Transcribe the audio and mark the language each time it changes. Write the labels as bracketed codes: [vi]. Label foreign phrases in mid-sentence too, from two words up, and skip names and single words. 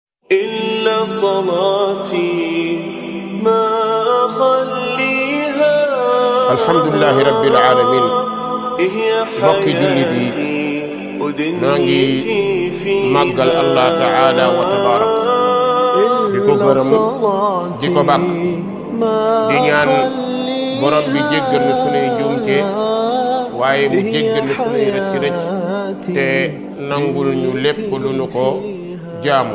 [ar] إلا صلاتي ما أخليها. الحمد لله رب العالمين. [wo] mbokki jullit yi noo ngi màggal [ar] الله تعالى وتبارك [wo] di ko gërëm di ko bàkk di ñaan borom bi jéggal nu sunuy njuumte waaye mu jéggal nu sunuy rëcc te nangul ñu lépp lu nu ko jaamu.